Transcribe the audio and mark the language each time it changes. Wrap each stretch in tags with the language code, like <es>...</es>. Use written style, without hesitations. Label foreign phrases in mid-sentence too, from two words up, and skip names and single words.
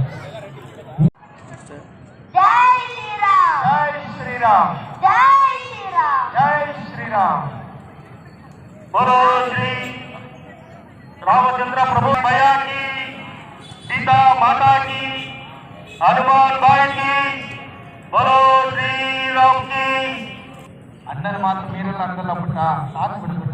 <kn>ಜೈ ಶ್ರೀರಾಮ್, ಜೈ ಶ್ರೀರಾಮ್, ಜೈ ಶ್ರೀರಾಮ್, ಜೈ ಶ್ರೀರಾಮ್.</kn> <hi>बोलो श्री रामचंद्र प्रभु भैया की, सीता माता की, हनुमान भाई की, बोलो श्री राम की.</hi> <kn>ಅಣ್ಣನ ಮಾತು ಮೀರಲ್ಲ ಅಂದಲ್ಲ ಪುಟ್ಟ, ಸಾಕು ಬಿಡ್ಬಿಟ್ಟ.</kn>